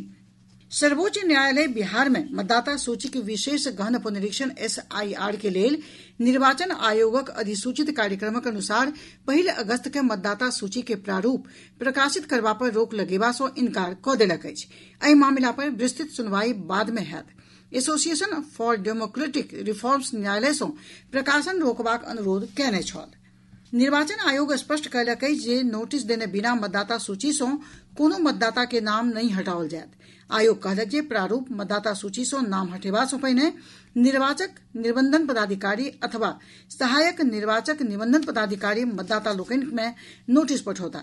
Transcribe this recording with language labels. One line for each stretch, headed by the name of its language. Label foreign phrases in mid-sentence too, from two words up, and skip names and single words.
Maithili: सर्वोच्च न्यायालय बिहार में मतदाता सूची के विशेष गहन पुनरीक्षण SIR के लेल निर्वाचन आयोगक अधिसूचित कार्यक्रमक अनुसार 1 अगस्त के मतदाता सूची के प्रारूप प्रकाशित करबा पर रोक लगेबा सँ इनकार कऽ देलक अछि। एहि मामिला पर विस्तृत सुनवाई बाद में होयत। एसोसिएशन फॉर डेमोक्रेटिक रिफॉर्म्स न्यायालय सँ प्रकाशन रोकबाक अनुरोध कयने छल। निर्वाचन आयोग स्पष्ट कयलक अछि जे नोटिस देने बिना मतदाता सूची सँ कोनो मतदाता के नाम नहीं हटाओल जायत। आयोग कहलक जे प्रारूप मतदाता सूची सँ नाम हटेबा सँ पहिने निर्वाचक निबंधन पदाधिकारी अथवा सहायक निर्वाचक निबंधन पदाधिकारी मतदाता लोकनि में नोटिस पठौता।